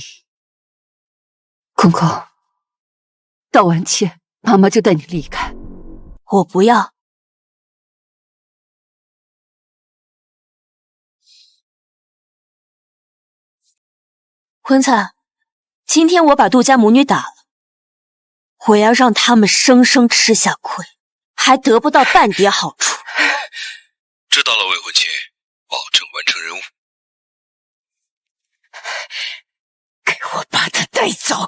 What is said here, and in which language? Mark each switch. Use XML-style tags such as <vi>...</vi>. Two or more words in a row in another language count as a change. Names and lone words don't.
<zh>公公，道完歉，媽媽就帶你離開。我不要。溫燦，今天我把杜家母女打了，我要讓他們生生吃下虧， 還得不到半點好處。知道了，未婚妻，保證完成任務。给我把他带走！</zh>